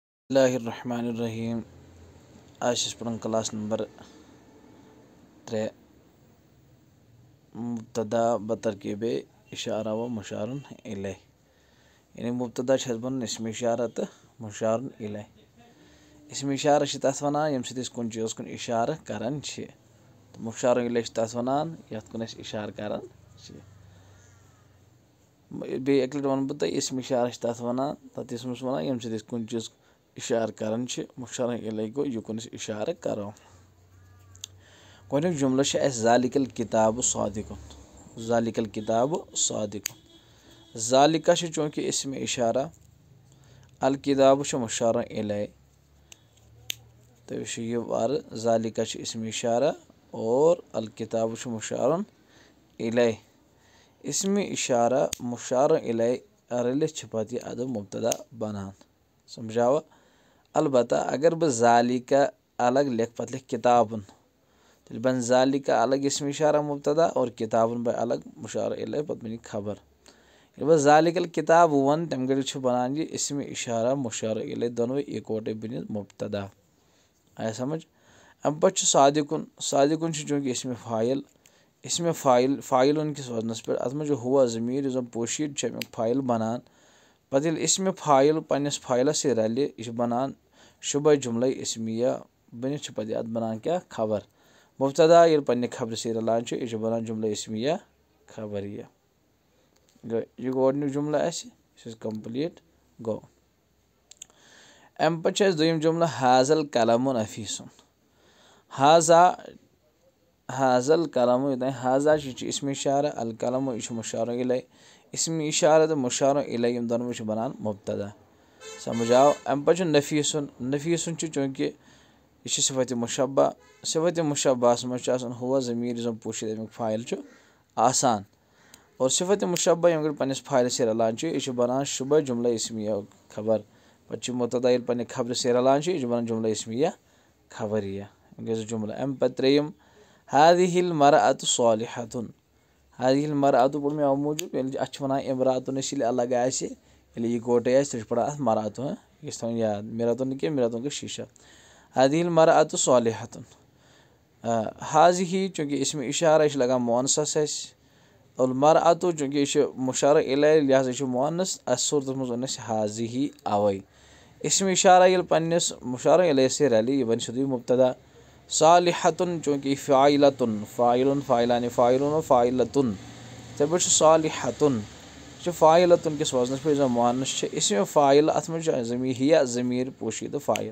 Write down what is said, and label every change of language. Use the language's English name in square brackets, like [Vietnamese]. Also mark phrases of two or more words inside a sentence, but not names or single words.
[Kashmiri] बिस्मिल्लाहिर्रहमानिर्रहीम। आज पढ़न क्लास नंबर 3 मुब्तदा बतरकीब इशारा व मुशारुन इलैह। यानी मुब्तदा बन इसम इशारा तो मुशारुन इलैह। इसम इशारा तथ वनान यम सत कुन चीज़ कुन इशारा करान तो मुशारुन इलैह तथ वनान यथ कुन इशारा करान। बे एक लट वन बह इसम इशारा तथ वनान तथ इसमस वनान यम सत कुन चीज़ इशारा करान मुशारुन इलैह गो युकुन इशारा करो। गोडनुक जुमला [Arabic] ज़ालिकल किताबु सादिकुन। ذلك الكتاب صادق. [Kashmiri] ज़ालिका चूँकि इसम इशारा, [Arabic] الكتاب [Kashmiri] मुशारुन इलैह तो यह वार ज़ालिका इसम इशारा और [Arabic] الكتاب [Kashmiri] मुशारुन इलैह। इसम इशारा मुशारुन इलैह रलित पत यह अद मुब्तदा बनान। समझावा। अलबत्ता अगर बह ज़ालिका अलग लिख पत लिख किताबुन तेल बन ज़ालिका अलग इसम इशारा मुब्तदा और किताबुन बह अलग मुशारुन इलैह पत बन खबर। बह [Arabic] ذلك الكتاب [Kashmiri] वन तम गड़ बनान यह इसम इशारा मुशारुन इलैह दोनों इकवटे बन मुब्तदा। आया समझ। अम पे सादिकुन। सादिकुन चूँकि इसम फ़ाइल, इसम फ़ाइल किस वजनस पे अत मज हुआ ज़मीर जन पोशीद फ़ाइल बनान पत इसम फ़ाइल पन्नस फ़ाइलस रलि यह बनान शुबह जुमला इसमिया बनित पे अत बनान क्या खबर। मुब्तदा ये पन्ने खबर से रलान यह बनान जुमला इसमिया खबरिया। यह गोडनुक जुमला कंप्लीट गो। अम पे दोयम जुमला [Arabic] هذا القلم نفيس. هذا هذا القلم هذا [Kashmiri] इसम इशारा, [Arabic] القلم [Kashmiri] यह मुशारुन इलैह। इसम इशारा तो मुशारुन इलैह यम दोनों बनान मुब्तदा। समझाओ। अम पे नफीसुन। नफीसुन चूँकि यह सिफत मुशब्बा। सिफत मुशब्बास मज हुआ ज़मीर जन पोशीद अमुक फ़ाइल आसान और सिफत मुशब्बा यम गड़ पन्नस फ़ाइल से रलान यह बनान शुबह जुमला इसमिया खबर। पे मुब्तदा ये पन्ने खबर से रलान यह बनान जुमला इसमिया खबरिया। जुमला अम पे त्रेयम [Arabic] هذه المرأة صالحة. هذه المرأة [Kashmiri] पढ़ मे अव मूजूब अत वन इमरातुन अलग ये गोटे तो पढ़ा अत मरअतु। यह थोन याद। मिरतुन क्या मिरतुन शीशा। [Arabic] هذه المرأة صالحة. [Kashmiri] हाज़िही चूँकि इसम इशारा यह लगान मुअन्नस और मरअतु चूँकि यह मुशारुन इलैह लिहाजा मुअन्नस अत सूरत मज हाज़िही अवै। इसम इशारा ये पन्नस मुशारुन इलैह से रलि यह बन सिद्धि मुब्तदा। सालिहतुन चूँकि [Arabic] فاعلة فاعل فاعلان فاعل فاعلة [Kashmiri] तब सालिहतुन फ़ाइलतुन किस वजनस पे मुअन्नस इसम फ़ाइल अत मज हिया ज़मीर पोशीद फ़ाइल।